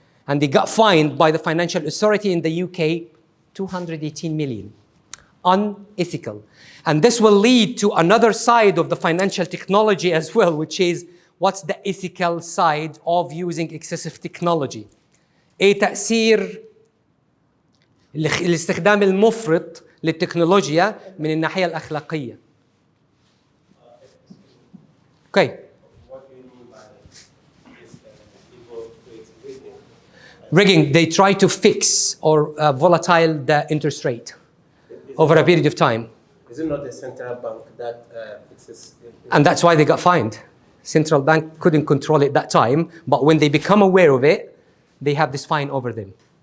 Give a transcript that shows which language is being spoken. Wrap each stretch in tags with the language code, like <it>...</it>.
<en>And they got fined by the financial authority in the UK 218 million. Unethical. And this will lead to another side of the financial technology as well, which is what's the ethical side of using excessive technology.</en> <ar>ايه تأثير الاستخدام المفرط للتكنولوجيا من الناحية الأخلاقية.</ar> <en>Okay. What do you mean by this people create rigging? Rigging, they try to fix or volatile the interest rate over a period of time. Is it not the central bank that fixes it? And that's why they got fined. Central bank couldn't control it that time, but when they become aware of it, they have this fine over them.</en>